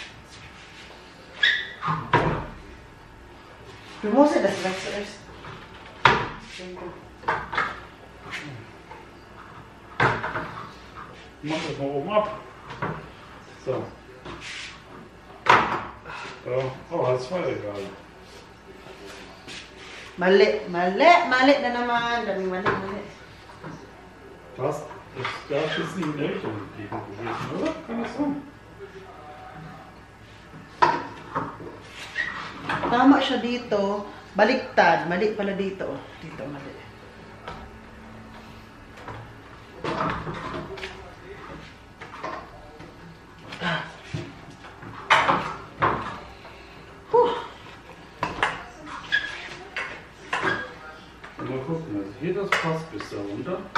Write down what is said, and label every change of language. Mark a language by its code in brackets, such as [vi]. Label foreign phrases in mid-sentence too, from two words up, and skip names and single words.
[de] Du musst ja das wechseln. Ich mach das mal oben ab. So. Oh, das war egal. [tl] Mali na naman. Daming mali. [de] Was? Das darf jetzt nicht in die Richtung gehen gewesen, oder? Kann das sein? [tl] Tama siya dito. Baliktad. Mali pala dito. Dito, mali. [de] Mal gucken, also hier das passt bis da runter.